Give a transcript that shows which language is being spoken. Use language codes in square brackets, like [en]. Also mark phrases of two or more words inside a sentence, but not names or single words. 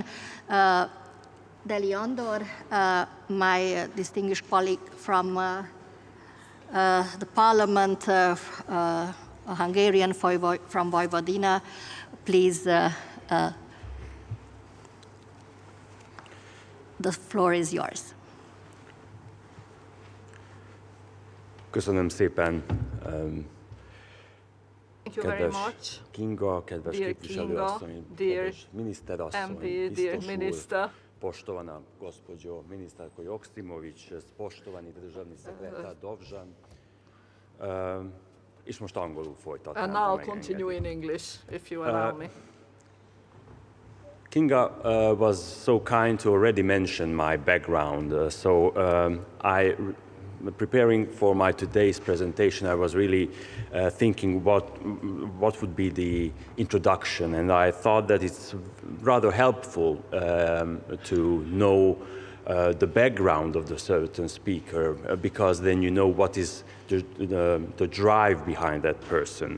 [en] Deli Andor, my distinguished colleague from the Parliament, Hungarian from Vojvodina. Please, the floor is yours. [hu] Köszönöm szépen, kedves Kinga, kedves képviselőasszony, kedves miniszterasszony, biztos úr, [sr] poštovana gospođo ministarko Joksimović, poštovani državni sekretar Dovžan, [hu] és most angolul folytatnám. [en] And I'll continue in English, if you allow me. Kinga was so kind to already mention my background, preparing for my today's presentation, I was really thinking what would be the introduction, and I thought that it's rather helpful to know the background of the certain speaker, because then you know what is the drive behind that person.